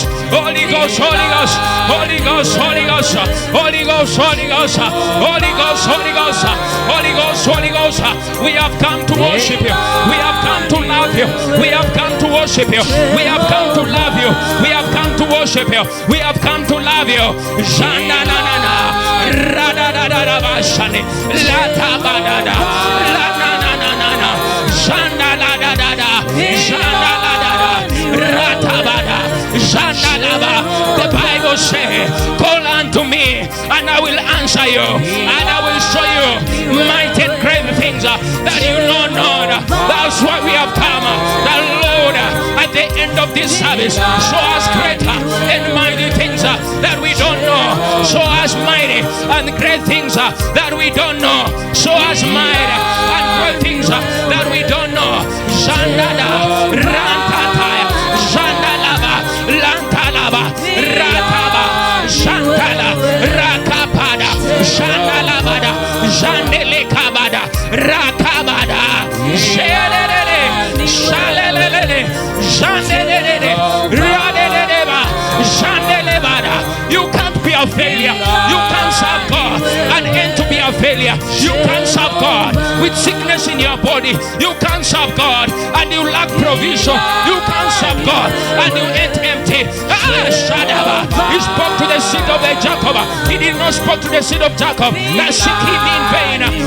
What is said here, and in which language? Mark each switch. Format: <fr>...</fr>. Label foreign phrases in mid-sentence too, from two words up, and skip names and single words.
<en>Holy Ghost, Holy Ghost. Holy Ghost, Holy Ghost. Holy Ghost, Holy Ghost. Holy Ghost, Holy Ghost. Holy Ghost, Holy Ghost. We have come to worship you. We have come to love you. We have come to worship you. We have come to love you. We have come to worship you. We have come to love you. Shanda na na na. Rada da da da ba shani. La ta ba da da. La na na na na na. Shanda la da da da. Shanda la da da. Rata ba da. Shanda la ba. The Bible says, call unto me and I will answer you and I will show you mighty and great things that you know not. That's why we have come. The Lord, at the end of this service, show us greater and mighty things that we don't know. Show us mighty and great things that we don't know. Show us mighty and great things that we don't know. Shandada, Rantataya, Shandalaba, Lantalaba, Rataba, Shantala, Rakapada, Shandalabada, Jandelekabada, Rakabada, Shalele, Shalele, Jandelele, Radedeba, Jandelebada. You can't be a failure. You can't serve God and end to be a failure. You can't serve God with sickness in your body. You can't serve God and you lack provision. You can't serve God and you ain't empty. He spoke to the seed of Jacob. He did not speak to the seed of Jacob that seek him in vain.</en>